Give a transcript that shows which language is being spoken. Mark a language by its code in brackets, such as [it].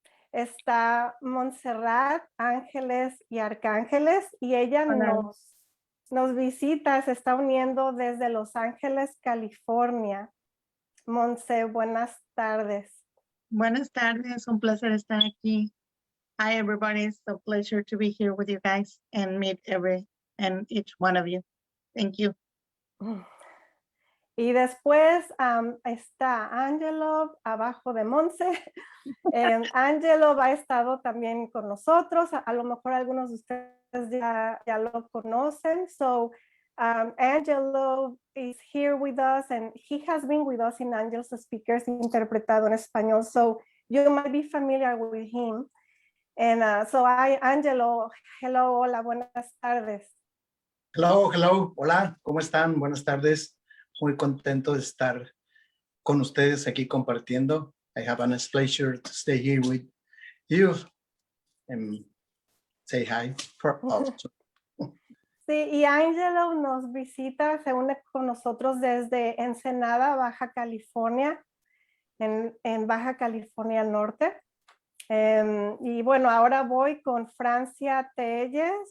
[es] Está Montserrat, Ángeles y Arcángeles, y ella nos visita, se está uniendo desde Los Ángeles, California. Montse, buenas tardes. Buenas tardes, un placer estar aquí. [en] Hi everybody, it's a pleasure to be here with you guys and meet every and each one of you. Thank you. [es] Y después está Angelo abajo de Monse. Angelo ha estado también con nosotros. A lo mejor algunos de ustedes ya lo conocen. [en] So Angelo is here with us and he has been with us in Angels Speakers [es] interpretado en español. [en] So you might be familiar with him. And Angelo, hello, [es] hola, buenas tardes. Hello, hola, ¿cómo están? Buenas tardes. Muy contento de estar con ustedes aquí compartiendo. [en] I have a nice pleasure to stay here with you and say hi for us. [es] Sí, y Angelo nos visita, se une con nosotros desde Ensenada, Baja California, en Baja California Norte. Y bueno, ahora voy con Francia Telles.